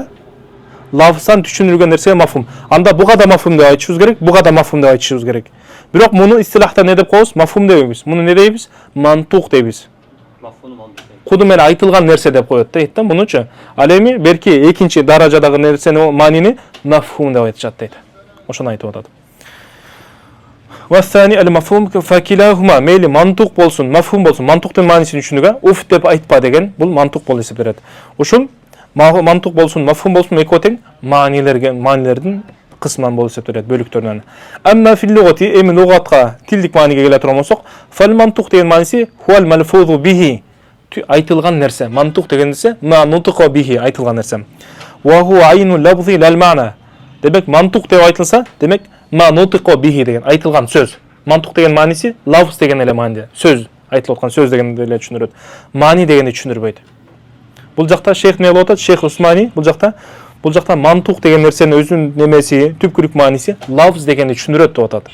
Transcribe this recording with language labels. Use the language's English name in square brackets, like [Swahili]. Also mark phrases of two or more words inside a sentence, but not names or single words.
[Kyrgyz] Лафздан түшүнүлгөн нерсе мафхум. Анда буга да мафхум деп айтышыбыз керек, буга да мафхум деп айтышыбыз керек. Бирок муну истилахта не деп коебуз? Мафхум дебейбиз. Муну не дейбиз? Мантук дейбиз. Мафхум мантук. Куду менен айтылган нерсе деп коет да, эттен мунучу. Ал эми берки экинчи даражадагы нерсени маанини мафхум деп айтышат дейт. Ошону айтып атат. [Arabic] والثاني المفهوم فكلاهما [Kyrgyz] ميل منطوق болсун, мафхум болсун, мантуктун маанисин түшүнүүгө уф деп айтпа деген бул мантук болуп эсептелет. Ушул мантук болсун, мафхум болсун экөө тең маанилердин кысмынан болуп эсептелет, бөлүктөрүнөн. Амма [Arabic] في اللغة [Kyrgyz] эми лугатка, тилдик мааниге келе турган болсок, фал мантук деген мааниси [Arabic] هو الملفوظ به, [Kyrgyz] айтылган нерсе. Мантук деген нерсе [Arabic] ما نطق به, [Kyrgyz] айтылган нерсе. [Arabic] وهو عين اللفظ لا المعنى. [Kyrgyz] Демек мантук деп айтылса, демек [Arabic] ما نطق به [Kyrgyz] деген айтылган сөз. Мантук деген мааниси лафз деген эле маани. Сөз, айтылып аткан сөз деген эле түшүндүрөт. Маани дегенди түшүндүрбөйт. Бул жакта шейх не болуп атат? Шейх Усмани бул жакта мантук деген нерсенин өзүнүн немеси, түпкүрүк мааниси лафз дегенди түшүндүрөт деп атат.